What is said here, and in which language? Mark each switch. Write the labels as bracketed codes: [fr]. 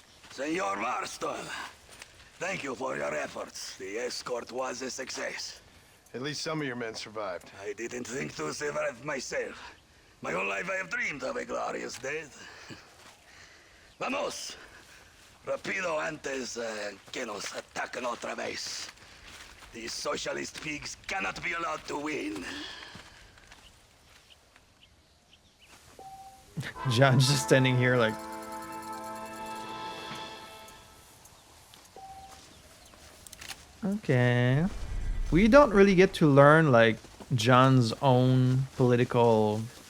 [en] Senor Marston, thank you for your efforts. The escort was a success. At least some of your men survived. I didn't think to survive myself. My whole life I have dreamed of a glorious death. [es] Vamos! Rapido antes que nos ataquen otra vez. [en] These socialist pigs cannot be allowed to win. John's just standing here like... Okay. We don't really get to learn, like, John's own political